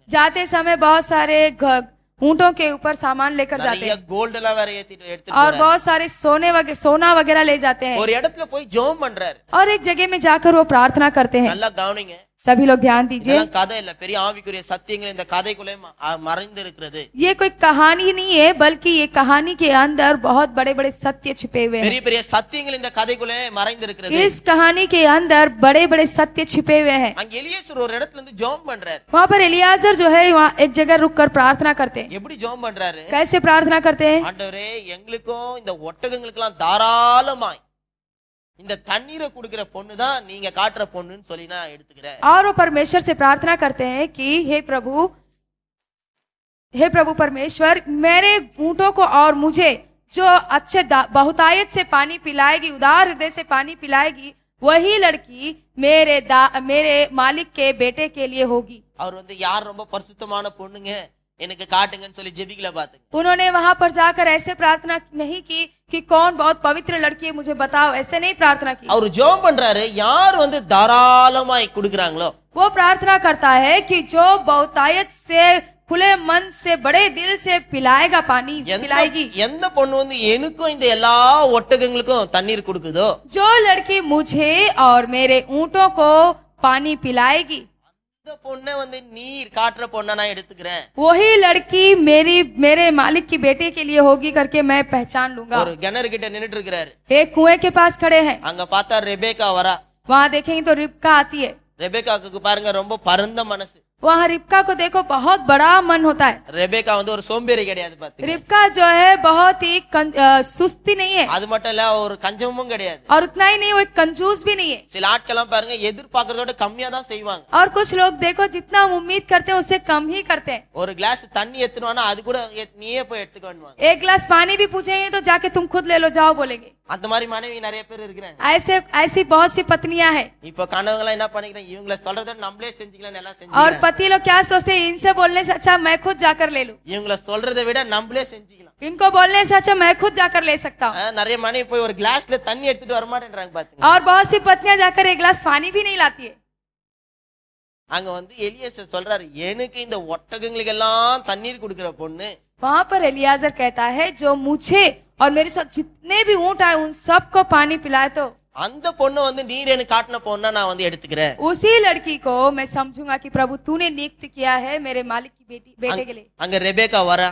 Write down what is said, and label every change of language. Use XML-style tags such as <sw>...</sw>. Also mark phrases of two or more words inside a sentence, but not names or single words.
<hi>जाते समय बहुत सारे ऊंटों के ऊपर सामान लेकर जाते</hi> <ta>நிறைய</ta> <hi>हैं</hi> <ta>கோல்ட் எல்லாம் வேற ஏத்திட்டு எடுத்துட்டு</ta> <hi>और</hi> <ta>போறாரு.</ta> <hi>बहुत सारे सोना वगैरह ले जाते हैं।</hi> <ta>ஒரு இடத்துல போய் ஜெபம் பண்றாரு.</ta> <hi>और एक जगह में जाकर वो प्रार्थना करते हैं।</hi> <ta>நல்லா கவனிங்க,</ta> <hi>सभी लोग ध्यान दीजिए,</hi> <ta>இதெல்லாம் கதை இல்ல, பெரிய ஆவிக்குரிய சத்தியங்கள் இந்த கதைக்குள்ளே மறைந்து இருக்கிறது.</ta> <hi>ये कोई कहानी नहीं है, बल्कि ये कहानी के अंदर बहुत बड़े बड़े सत्य छिपे हुए हैं।</hi> <ta>பெரிய பெரிய சத்தியங்கள் இந்த கதைக்குள்ளே மறைந்து இருக்கிறது.</ta> <hi>इस कहानी के अंदर बड़े बड़े सत्य छिपे हुए हैं।</hi> <ta>அங்க எலியேசர் ஒரு இடத்துல இருந்து ஜெபம் பண்றாரு.</ta> <hi>वहाँ पर एलियाजर जो है वहाँ एक जगह रुककर प्रार्थना करते हैं।</hi> <ta>எப்படி ஜெபம் பண்றாரு?</ta> <hi>कैसे प्रार्थना करते हैं?</hi> <ta>ஆண்டவரே, எங்களுக்கும் இந்த ஒட்டகங்களுக்கெல்லாம் தாராளமாய் இந்த தண்ணீரை குடுக்கிற பொண்ணு தான் நீங்க காட்டுற பொண்ணுன்னு சொல்லி நான் எடுத்துக்கிறேன்.</ta> <hi>और वो परमेश्वर से प्रार्थना करते हैं कि हे प्रभु परमेश्वर, मेरे ऊंटों को और मुझे जो अच्छे बहुतायत से पानी पिलाएगी, उदार हृदय से पानी पिलाएगी, वही लड़की मेरे मालिक के बेटे के लिए होगी।</hi> <ta>அவர் வந்து யார் ரொம்ப பரிசுத்தமான பொண்ணுங்க எனக்கு காட்டுங்கன்னு சொல்லி ஜெபிக்கல பாத்துங்க.</ta> <hi>उन्होंने वहां पर जाकर ऐसे प्रार्थना नहीं की कि कौन बहुत पवित्र लड़की है मुझे बताओ, ऐसे नहीं प्रार्थना की।</hi> <ta>அவர் ஜெபம் பண்றாரு, யார் வந்து தாராளமாய் குடுக்குறாங்களோ</ta> <hi>वो प्रार्थना करता है कि जो बहुतायत से खुले मन से बड़े दिल से पिलाएगा, पानी पिलाएगी।</hi> <ta>எந்த பொண்ணு வந்து எனக்கும் இந்த எல்லா ஒட்டகங்களுக்கும் தண்ணீர் குடுக்குதோ,</ta> <hi>जो लड़की मुझे और मेरे ऊंटों को पानी पिलाएगी,</hi> <ta>இந்த பொண்ணை வந்து நீர் காட்டுற பொண்ணை நான் எடுத்துக்கிறேன்।</ta> <hi>वही लड़की मेरे मालिक की बेटे के लिए होगी करके मैं पहचान लूंगा।</hi> <ta>ஒரு கிணறு கிட்ட நின்னுட்டு இருக்காரு.</ta> <hi>एक कुएं के पास खड़े हैं।</hi> <ta>அங்க பார்த்தா ரெபேக்கா வரா.</ta> <hi>वहाँ देखेंगे तो रिबका आती है।</hi> <ta>ரெபேக்காக்கு பாருங்க ரொம்ப பரந்த மனசு.</ta> <hi>वहाँ रिबका को देखो बहुत बड़ा मन होता है।</hi> <ta>ரெபேக்கா வந்து ஒரு சோம்பேறி கிடையாது பாத்தீங்க.</ta> <hi>रिबका जो है बहुत ही सुस्ती नहीं है,</hi> <ta>அது மட்டும் இல்ல ஒரு கஞ்சமும் கிடையாது.</ta> <hi>और उतना ही नहीं वो एक कंजूस भी नहीं है।</hi> <ta>சில ஆட்கள்லாம் பாருங்க எதிர்பார்க்கறதோட கம்மியா தான் செய்வாங்க.</ta> <hi>और कुछ लोग देखो जितना हम उम्मीद करते हैं उससे कम ही करते हैं।</hi> <ta>ஒரு கிளாஸ் தண்ணி எடுத்துவானா அது கூட நீயே போய் எடுத்துக்கணுவாங்க.</ta> <hi>एक गिलास पानी भी पूछेंगे तो जाके तुम खुद ले लो जाओ बोलेंगे।</hi> <ta>அந்த மாதிரி மனைவி நிறைய பேர் இருக்கிறாங்க.</ta> <hi>ऐसी बहुत सी पत्नियां हैं।</hi> <ta>இப்ப கணவங்க என்ன பண்ணிக்கிறாங்க, இவங்கள சொல்றத நம்மளே செஞ்சுக்கலாம் எல்லாம்</ta> <hi>और</hi> <ta>செஞ்சுக்கலாம்.</ta> <hi>पति लोग क्या सोचते हैं, इनसे बोलने से अच्छा मैं खुद जाकर ले लूं,</hi> <ta>இவங்கள சொல்றதை விட நம்மளே செஞ்சுக்கலாம்.</ta> <hi>इनको बोलने से अच्छा मैं खुद जाकर ले सकता हूँ।</hi> <ta>நிறைய மனைவி போய் ஒரு கிளாஸ்ல தண்ணி எடுத்துட்டு வர மாட்டேன்றாங்க பாத்தீங்க.</ta> <hi>और बहुत सी पत्नियां जाकर एक गिलास पानी भी नहीं लाती है।</hi> <ta>அங்க வந்து எலியேசர் சொல்றாரு, எனக்கு இந்த ஒட்டகங்களுக்கு எல்லாம் தண்ணீர் குடுக்கிற பொண்ணு,</ta> <hi>वहाँ पर एलियाजर कहता है जो मुझे और मेरे साथ जितने भी ऊंट आए उन सबको पानी पिलाए, तो</hi> <ta>அந்த பொண்ணு வந்து நீர் எனக்கு காட்டின பொண்ணா நான் வந்து எடுத்துக்கிறேன்.</ta> <hi>उसी लड़की को मैं समझूंगा कि प्रभु तूने नियुक्त किया है मेरे मालिक की बेटे के लिए।</hi> <ta>அங்க ரெபேக்கா வரா.</ta>